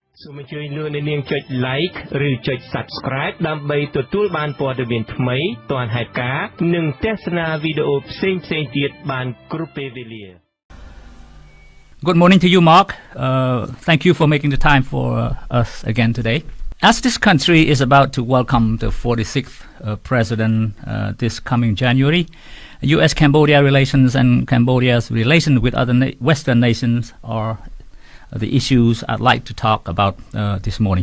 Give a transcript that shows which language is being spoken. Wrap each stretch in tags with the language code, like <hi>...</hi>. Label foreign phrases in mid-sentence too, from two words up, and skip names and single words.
<km>សូមអញ្ជើញលោកអ្នកនាងចុច like ឬចុច subscribe ដើម្បីទទួលបានព័ត៌មានថ្មីទាន់ហេតុការណ៍និងទស្សនាវីដេអូផ្សេងៗទៀតបានគ្រប់ពេលវេលា</km> <en>Good morning to you, Mark. Thank you for making the time for us again today. As this country is about to welcome the 46th president this coming January, U.S.-Cambodia relations and Cambodia's relation with other Western nations are the issues I'd like to talk about this morning.</en>